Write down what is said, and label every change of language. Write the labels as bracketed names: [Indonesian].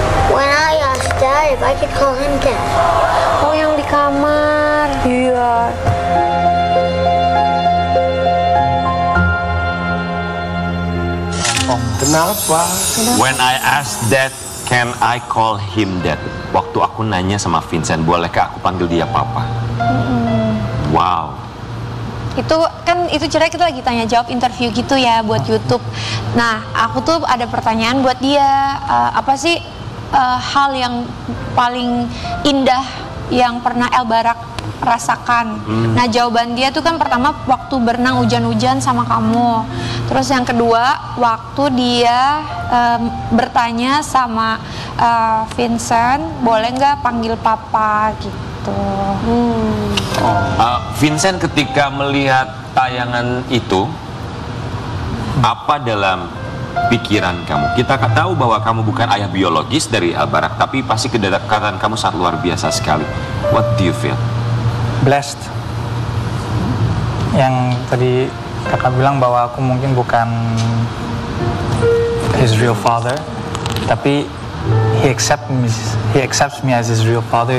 [English] When I asked Dad if I could call him Dad. [Indonesian] Oh, yang di kamar. Iya. Kenapa? [English] When I asked Dad, can I call him Dad? [Indonesian] Waktu aku nanya sama Vincent, bolehkah aku panggil dia Papa? Wow. Itu cerai kita lagi tanya jawab interview gitu ya buat YouTube. Nah, aku tuh ada pertanyaan buat dia, apa sih hal yang paling indah yang pernah El Barak rasakan? Nah, jawaban dia tuh kan pertama waktu berenang hujan-hujan sama kamu. Terus yang kedua waktu dia bertanya sama Vincent, boleh nggak panggil Papa gitu. Vincent ketika melihat tayangan itu, apa dalam pikiran kamu? Kita tahu bahwa kamu bukan ayah biologis dari El Barak, tapi pasti kedekatan kamu sangat luar biasa sekali. [English] What do you feel? Blessed. [Indonesian] Yang tadi kakak bilang bahwa aku mungkin bukan [English] his real father, tapi he accepts me as his real father.